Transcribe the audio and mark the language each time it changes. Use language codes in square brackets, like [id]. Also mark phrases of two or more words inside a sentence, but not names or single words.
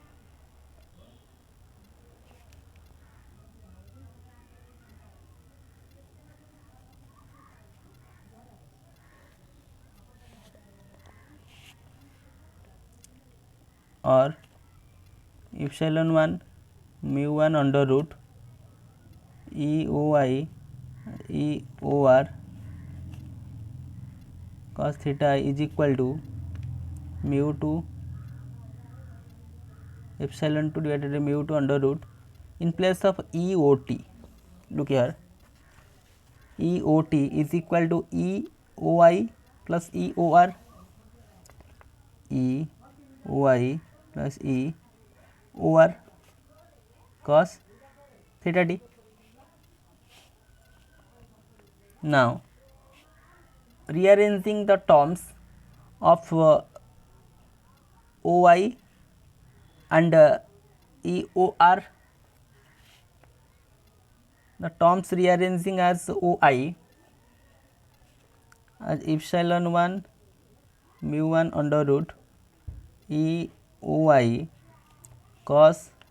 [en] Or epsilon 1 mu 1 under root E O I E O R cos theta I is equal to mu 2 epsilon 2 divided by mu 2 under root, in place of E O T, look here, E O T is equal to E O I plus E O R, E O I plus E O R cos theta d. Now rearranging the terms of OI and EOR, the terms rearranging as OI as epsilon 1 mu 1 under root EOI cos